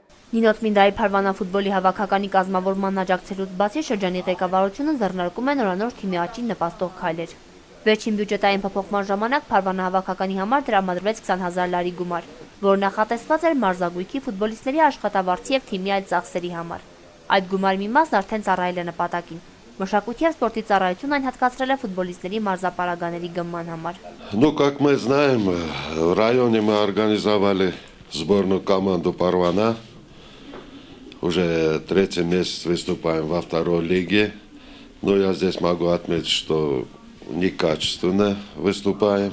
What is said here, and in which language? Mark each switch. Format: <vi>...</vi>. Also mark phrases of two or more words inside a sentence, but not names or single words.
<hy>Նինոց Մինդայի Փարվանա ֆուտբոլի հավաքականի կազմավորման աջակցելուց բացի շրջանի ղեկավարությունը ձեռնարկում է նորանոր թիմի աճին նպաստող քայլեր։ Վերջին բյուջետային փոփոխման ժամանակ Փարվանա հավաքականի համար տրամադրվեց 20,000 լարի գումար, որը նախատեսված էր մարզագույքի ֆուտբոլիստների աշխատավարձի եւ թիմի այլ ծախսերի համար։ Այդ գումարի մի մասն արդեն ծառայել է нպատակին։ Մշակույթի եւ սպորտի ծառայությունն այն հատկացրել է ֆուտբոլիստների մարզապարագաների գնման համար։</hy> <ru>Ну, как мы знаем, в районе мы организовали сборную команду Парвана. Уже третий месяц выступаем во второй лиге. Но я здесь могу отметить, что некачественно выступаем.</ru>